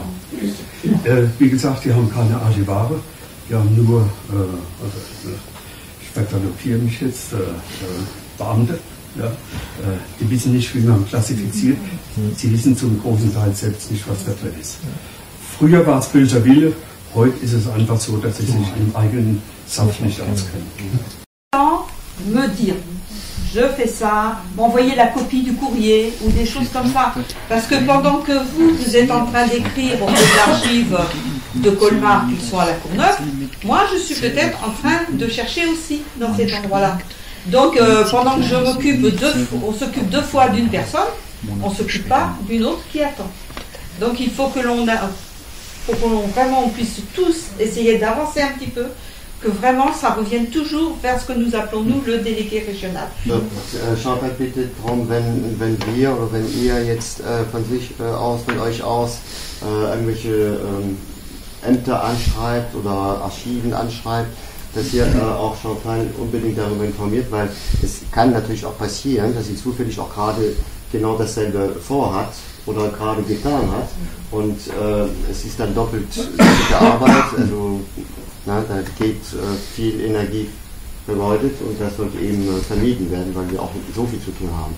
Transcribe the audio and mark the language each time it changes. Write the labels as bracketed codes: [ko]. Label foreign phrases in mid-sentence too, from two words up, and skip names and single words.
[de] Wie gesagt, die haben keine Archivare, die haben nur, ich vergaloppiere mich jetzt, Beamte, ja, die wissen nicht, wie man klassifiziert, sie wissen zum großen Teil selbst nicht, was da drin ist. Früher war es böser Wille, heute ist es einfach so, dass sie sich im eigenen Saft nicht auskennen. [fr] Me dire, je fais ça, m'envoyer la copie du courrier ou des choses comme ça. Parce que pendant que vous êtes en train d'écrire aux archives de Colmar qui sont à la Courneuve, moi je suis peut-être en train de chercher aussi dans cet endroit-là. Donc pendant que on s'occupe 2 fois d'une personne, on ne s'occupe pas d'une autre qui attend. Donc il faut que vraiment on puisse tous essayer d'avancer un petit peu, que vraiment ça revienne toujours vers ce que nous appelons nous le délégué régional. [de] Schaut halt bitte drum, wenn wir oder wenn ihr jetzt von euch aus irgendwelche Ämter anschreibt oder Archiven anschreibt, dass ihr auch Chantal unbedingt darüber informiert, weil es kann natürlich auch passieren, dass sie zufällig auch gerade genau dasselbe vorhat oder gerade getan hat und es ist dann doppelt Arbeit, also da geht viel Energie vergeudet und das sollte eben vermieden werden, weil wir auch so viel zu tun haben.